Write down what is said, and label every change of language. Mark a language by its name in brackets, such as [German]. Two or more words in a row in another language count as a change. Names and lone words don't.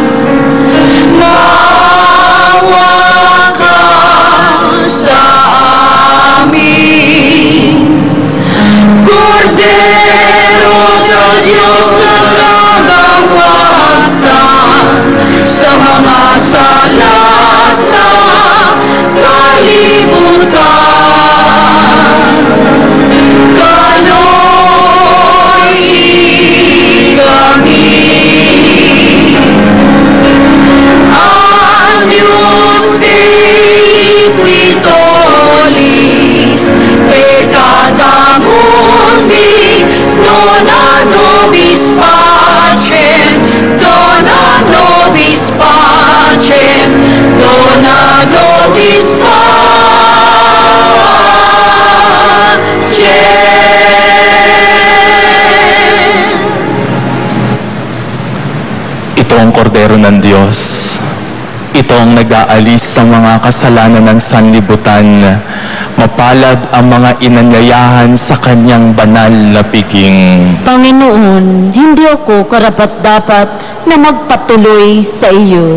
[Cebuano] Maawa ka sa amin, Kordero ng Diyos na nagawatan sa mga sala sa kalibutan. Kaloy kami, [Latin] Agnus Dei qui tollis peccata mundi, dona nobis pacem, dona nobis pacem, dona nobis pacem. [Filipino] Ito ang kordero ng Diyos. Ito ang nag-aalis sa mga kasalanan ng sanlibutan. Mapalad ang mga inanyayahan sa kanyang banal na piging. Panginoon, hindi ako karapat-dapat na magpatuloy sa iyo.